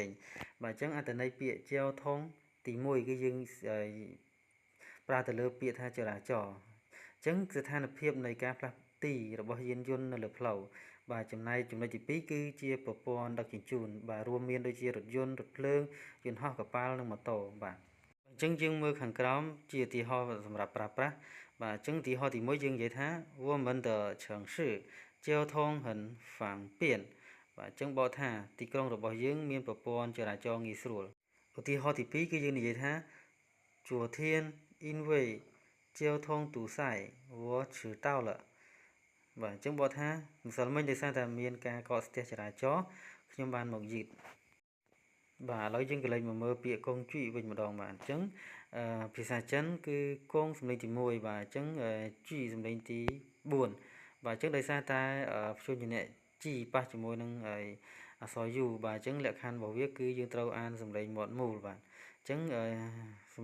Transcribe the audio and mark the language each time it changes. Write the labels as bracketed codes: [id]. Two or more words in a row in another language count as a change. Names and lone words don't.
[km] ងបាទអញ្ចឹងអត្ថន័យពាក្យ交通ទី1គឺយើងប្រើទៅលើពាក្យថាចរាចរណ៍អញ្ចឹងស្ថានភាពនៃការផ្លាស់ទីរបស់យានយន្តនៅលើផ្លូវបាទចំណែកចំណុចទី2គឺជាប្រព័ន្ធដឹកជ ញ្ជូនបាទរួមមានដូចជារថយន្តរថភ្លើងយន្តហោះកប៉ាល់និងម៉ូតូបាទអញ្ចឹងយើងមើលខាងក្រោមជាឧទាហរណ៍សម្រាប់ប្រើប្រាស់បាទអញ្ចឹងឧទា ហរណ៍ទី1យើងនិយាយថា [zh] 我们的城市交通很方便 [km] បាទអញ្ចឹងបកថាទីក្រុងរបស់យើង មានប្រព័ន្ធចរាចរណ៍ងាយស្រួលឧទាហរណ៍ទី2គឺយើងនិយាយថា [zh] 昨天因为交通堵塞我迟到了 [km] បាទអញ្ចឹងបកថាម្សិលមិញដោយសារតែមានការកកស្ទះចរាចរណ៍ខ្ញុំបានមកយឺតបាទឥឡូវយើងក៏លេចមកមើលពាក្យកងជីវិញម្ដងបាទអញ្ចឹងភាសាចិនគឺកងសំឡេងទី1បាទអញ្ចឹងជីសំឡេងទី 4បាទអញ្ចឹងដោយសារតែព្យញ្ជនៈជីប៉ះជាមួយនឹងអក្សរ U បាទអញ្ចឹងលក្ខខណ្ឌរបស់វាគឺយើងត្រូវអានសំឡេងមាត់មូលបាទអញ្ចឹងសំ